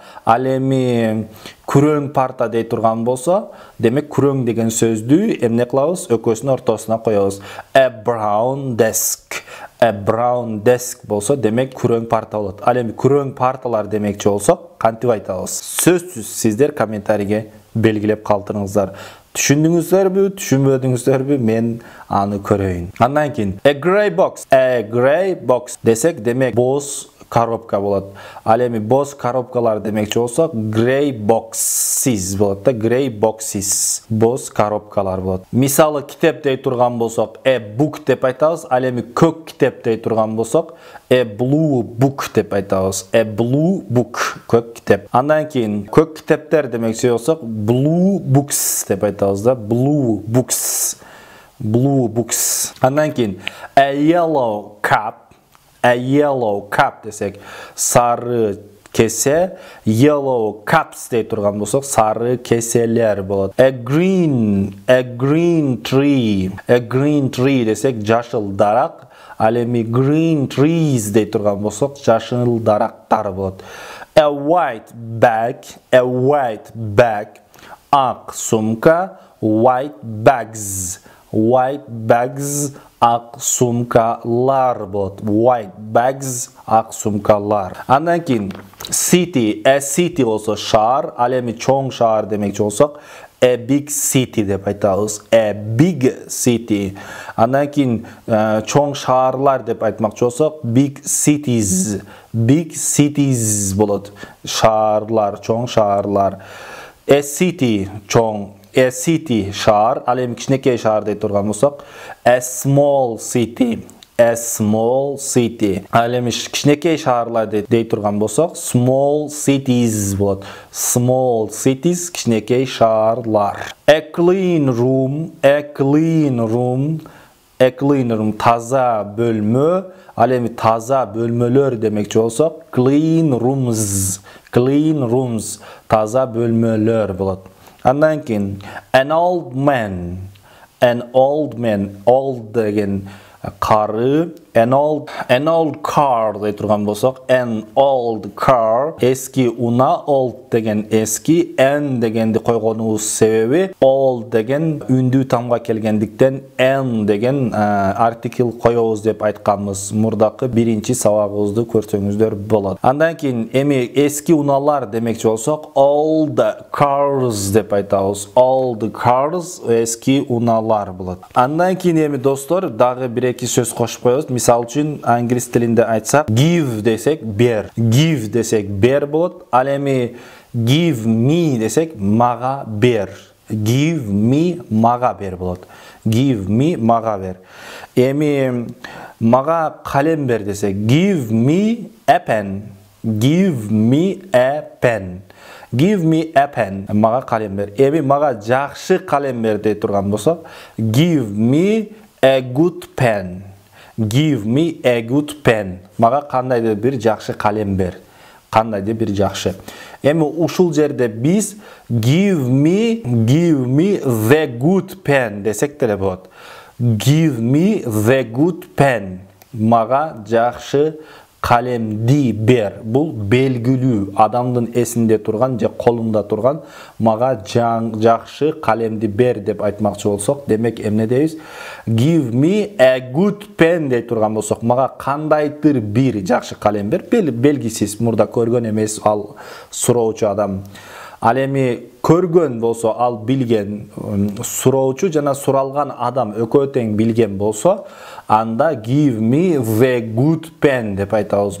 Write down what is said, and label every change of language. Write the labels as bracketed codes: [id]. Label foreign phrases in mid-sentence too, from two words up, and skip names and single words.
[ky] Ал эми күрөң парта дей турган болсо, демек күрөң деген сөздү эмне кылабыз? Өкөсүнүн ортосуна коебуз. [en] A brown desk. A brown desk [ky] болсо, демек күрөң парта болот. Ал эми күрөң парталар демекчи болсок, кантип айтабыз? Сөзсүз сиздер комментарийге белгилеп калтырыңыздар. Түшүндүңүздөрбү, түшүнбөдүңүздөрбү, мен аны көрөйүн. Андан кийин [en] a grey box. A grey box [ky] десек, демек боз коробка болот. Ал эми боз коробкалар демекчи болсок, [en] grey boxes [ky] болот да, [en] grey boxes. [ky] Боз коробкалар болот. Мисалы китеп дей турган болсок, [en] a book [ky] деп айтабыз. Ал эми көк китеп дей турган болсок, [en] a blue book [ky] деп айтабыз. [en] A blue book, [ky] көк китеп. Андан кийин көк китептер демекчи болсок, [en] blue books [ky] деп айтабыз да, [en] blue books. Blue books. [ky] Андан кийин [en] a yellow cup. A yellow cup [ky] десек, сары кесе, [en] yellow cups [ky] дей турган болсок, сары кеселер болот. [en] A green tree. A green tree [ky] десек, жашыл дарак. Ал эми [en] green trees [ky] дей турган болсок, жашыл дарактар болот. [en] A white bag. [ky] Ак сумка, [en] white bags. White bags, [ky] ак сумкалар болот. [en] White bags, [ky] ак сумкалар. Андан кийин city. [en] A city [ky] болсо шаар, ал эми чоң шаар демекчи болсок, [en] a big city [ky] деп айтабыз. [en] A big city. [ky] Андан кийин чоң шаарлар деп айтмакчы болсок, [en] big cities. Big cities [ky] болот. Шаарлар, чоң шаарлар. [en] A city [ky] чоң. [en] A city [ky] шаар, ал эми кичинекей шаар дей турган болсок, [en] a small city. A small city. [ky] Ал эми кичинекей шаарлар дей турган болсок, [en] small cities болот. Small cities, [ky] кичинекей шаарлар. [en] A clean room. [ky] Таза бөлмө. Ал эми таза бөлмөлөр демекчи болсок, [en] clean rooms. [ky] Таза бөлмөлөр болот. Андан кийин [en] an old man. [ky] Old деген Кары, [en] an old car [ky] дей турган болсок, [en] an old car, [ky] eski una, old деген eski, an дегенди койгонубуз себеби old деген үндүү тамга келгендиктен an деген артикл коебуз деп айтканбыз. Мурдакы биринчи сабагыбызды көрсөңүздөр болот. Андан кийин эми eski уналар демекчи болсок, [en] old cars [ky] деп айтабыз. [en] Old cars [ky] eski уналар болот. Андан кийин эми достор дагы бир-эки сөз кошуп коебуз. Мисал үчүн англис тилинде айтсак, give десек бер, give десек бер болот. Ал эми [en] give me [ky] десек мага бер. [en] Give me [ky] мага бер болот. [en] Give me [ky] мага бер. Эми мага калем бер десек, [en] give me a pen. Give me a pen. Give me a pen. [ky] Мага калем бер. Эми мага жакшы калем бер дей турган болсок, [en] give me a good pen. Give me a good pen. [ky] Мага кандайдыр бир жакшы калем бер. Кандайдыр бир жакшы. Эми ушул жерде биз [en] give me the good pen [ky] десек деле болот. [en] Give me the good pen. [ky] Мага жакшы калемди бер. Бул белгилүү, адамдын эсинде турган же колунда турган мага жакшы калемди бер деп айтмакчы болсок, демек эмне дейбиз? [en] Give me a good pen [ky] дей турган болсок, мага кандайдыр бир жакшы калем бер. Белгисиз, мурда көргөн эмес ал суроочу адам. Ал эми көргөн болсо, ал билген, суроочу жана суралган адам экөө тең билген болсо, анда [en] give me the good pen [ky] деп айтабыз.